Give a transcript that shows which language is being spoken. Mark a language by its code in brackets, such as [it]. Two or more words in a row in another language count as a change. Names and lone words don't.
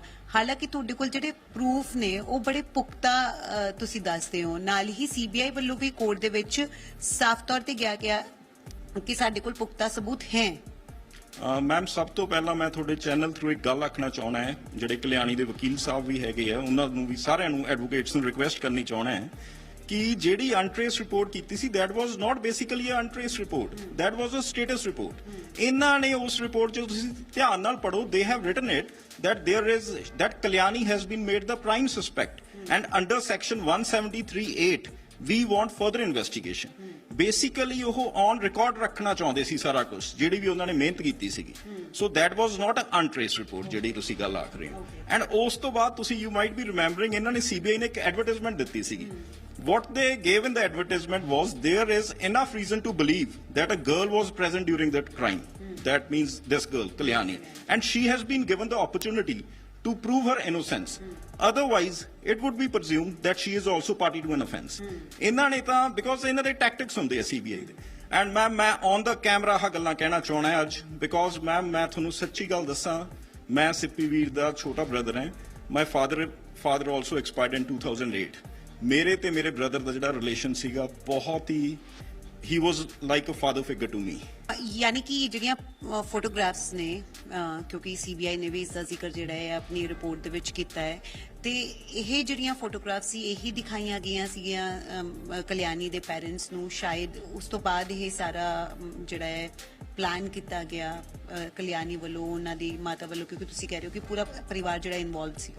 [pa] ਹਾਲਾਂਕਿ ਤੁਹਾਡੇ ਕੋਲ ਜਿਹੜੇ ਪ੍ਰੂਫ ਨੇ ਉਹ ਬੜੇ ਪੁਖਤਾ ਤੁਸੀਂ ਦੱਸਦੇ ਹੋ, ਨਾਲ ਹੀ ਸੀਬੀਆਈ ਵੱਲੋਂ ਵੀ ਕੋਰਟ ਦੇ ਵਿੱਚ ਸਾਫ਼ ਤੌਰ ਤੇ ਗਿਆ ਕਿ ਸਾਡੇ ਕੋਲ ਪੁਖਤਾ ਸਬੂਤ ਹੈ। ਮੈਮ ਸਭ ਤੋਂ ਪਹਿਲਾਂ ਮੈਂ ਤੁਹਾਡੇ [en] channel through [pa] ਇੱਕ ਗੱਲ ਆਖਣਾ ਚਾਹਣਾ ਹੈ, ਜਿਹੜੇ ਕਲਿਆਣੀ ਦੇ ਵਕੀਲ ਸਾਹਿਬ ਵੀ ਹੈਗੇ ਆ ਉਹਨਾਂ ਨੂੰ ਵੀ ਸਾਰਿਆਂ ਨੂੰ ਐਡਵੋਕੇਟਸ ਨੂੰ ਰਿਕੁਐਸਟ ਕਰਨੀ ਚਾਹਣਾ ਹੈ ਕਿ ਜਿਹੜੀ [en] untrace report [pa] ਕੀਤੀ ਸੀ [en] that was not basically a untraced report, that was a status report. [pa] ਇਹਨਾਂ ਨੇ ਉਸ ਰਿਪੋਰਟ 'ਚ ਤੁਸੀਂ ਧਿਆਨ ਨਾਲ ਪੜੋ, [en] they have written it that Kalyani has been made the prime suspect and under section 173(8) we want further investigation. [pa] Basically ਉਹ [en] on record [pa] ਰੱਖਣਾ ਚਾਹੁੰਦੇ ਸੀ ਸਾਰਾ ਕੁਝ ਜਿਹੜੀ ਵੀ ਉਹਨਾਂ ਨੇ ਮਿਹਨਤ ਕੀਤੀ ਸੀਗੀ। [en] so that was not an untraced report [pa] ਜਿਹੜੀ ਤੁਸੀਂ ਗੱਲ ਆਖ ਰਹੇ ਹੋ। and ਉਸ ਤੋਂ ਬਾਅਦ ਤੁਸੀਂ [en] you might be remembering [pa] ਇਹਨਾਂ ਨੇ CBI ਨੇ ਇੱਕ ਐਡਵਰਟਾਈਜ਼ਮੈਂਟ ਦਿੱਤੀ ਸੀਗੀ। [en] what they gave in the advertisement was there is enough reason to believe that a girl was present during that crime. That means this girl Kalyani, and she has been given the opportunity to prove her innocence. Otherwise, it would be presumed that she is also party to an offence. [pa] ਇਹਨਾਂ ਨੇ ਤਾਂ because ਇਹਨਾਂ ਦੇ tactics ਹੁੰਦੇ ਆ CBI ਦੇ। and ਮੈਮ ਮੈਂ [en] on the camera [pa] ਆਹ ਗੱਲਾਂ ਕਹਿਣਾ ਚਾਹਣਾ ਅੱਜ because ਮੈਮ ਮੈਂ ਤੁਹਾਨੂੰ ਸੱਚੀ ਗੱਲ ਦੱਸਾਂ, ਮੈਂ ਸਿੱਪੀ ਵੀਰ ਦਾ ਛੋਟਾ ਬ੍ਰਦਰ ਹਾਂ। [en] my father also expired in 2008. [pa] ਮੇਰੇ ਤੇ ਮੇਰੇ ਬ੍ਰਦਰ ਦਾ ਜਿਹੜਾ ਰਿਲੇਸ਼ਨ ਸੀਗਾ ਬਹੁਤ ਹੀ [en] he was like a father figure to me. [pa] ਯਾਨੀ ਕਿ ਜਿਹੜੀਆਂ ਫੋਟੋਗ੍ਰਾਫਸ ਨੇ ਕਿਉਂਕਿ ਸੀਬੀਆਈ ਨੇ ਵੀ ਇਸ ਦਾ ਜ਼ਿਕਰ ਜਿਹੜਾ ਹੈ ਆਪਣੀ ਰਿਪੋਰਟ ਦੇ ਵਿੱਚ ਕੀਤਾ ਹੈ ਤੇ ਇਹ ਜਿਹੜੀਆਂ ਫੋਟੋਗ੍ਰਾਫਸ ਸੀ ਇਹੀ ਦਿਖਾਈਆਂ ਗਈਆਂ ਸੀਗੀਆਂ ਕਲਿਆਣੀ ਦੇ ਪੈਰੈਂਟਸ ਨੂੰ, ਸ਼ਾਇਦ ਉਸ ਤੋਂ ਬਾਅਦ ਇਹ ਸਾਰਾ ਜਿਹੜਾ ਹੈ ਪਲਾਨ ਕੀਤਾ ਗਿਆ ਕਲਿਆਣੀ ਵੱਲੋਂ, ਉਹਨਾਂ ਦੀ ਮਾਤਾ ਵੱਲੋਂ, ਕਿਉਂਕਿ ਤੁਸੀਂ ਕਹਿ ਰਹੇ ਹੋ ਕਿ ਪੂਰਾ ਪਰਿਵਾਰ ਜਿਹੜਾ ਇਨਵੋਲਵ ਸੀਗਾ।